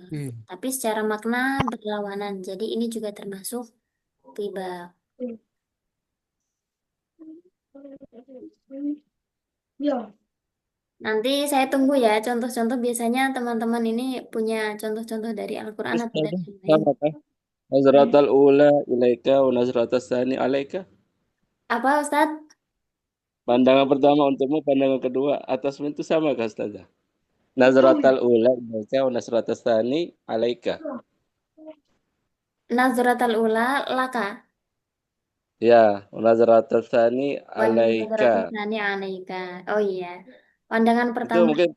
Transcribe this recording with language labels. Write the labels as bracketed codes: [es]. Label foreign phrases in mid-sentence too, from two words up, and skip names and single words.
[id] Tapi secara makna berlawanan. Jadi ini juga termasuk tiba. Nanti saya tunggu ya contoh-contoh. Biasanya teman-teman ini punya contoh-contoh dari Al-Quran atau dari yang lain. Sama kan? [ar] النظرة الأولى إليك والنظرة الثانية عليك. [id] Apa Ustadz? Pandangan pertama untukmu, pandangan kedua atasmu itu sama kah Ustazah? [ar] النظرة الأولى إليك والنظرة الثانية عليك. النظرة الأولى لك. Ya, والنظرة الثانية والنظرة alaika. الثانية عليك. [id] Oh iya. Pandangan Itu pertama mungkin